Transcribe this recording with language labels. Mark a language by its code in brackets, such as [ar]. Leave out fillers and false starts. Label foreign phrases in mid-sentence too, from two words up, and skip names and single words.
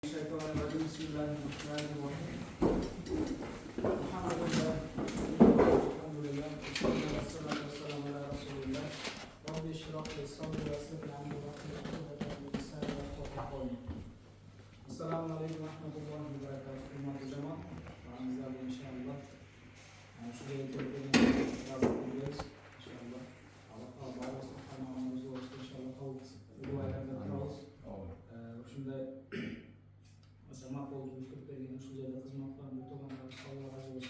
[ar] بسم الله الرحمن الرحيم بسم الله الرحمن الرحيم. الحمد لله الحمد لله. والصلاة والسلام على رسول الله رب اشرح لي صدري ويسر لي أمري واحلل عقدة من لساني يفقهوا قولي. السلام عليكم ورحمة الله وبركاته. [uz] Hurmatli jamoat, farzandlar inshaalloh. Shu yerga kelganimiz inshaalloh. Alloh [ar] سبحانه وتعالى [uz] inshaalloh qabul qilsin. Duolarga turamiz. Shunday jamoat bo'lib yurib bergan shu yerda xizmat qilgan to'g'onlarimiz Alloh razı bo'lsin.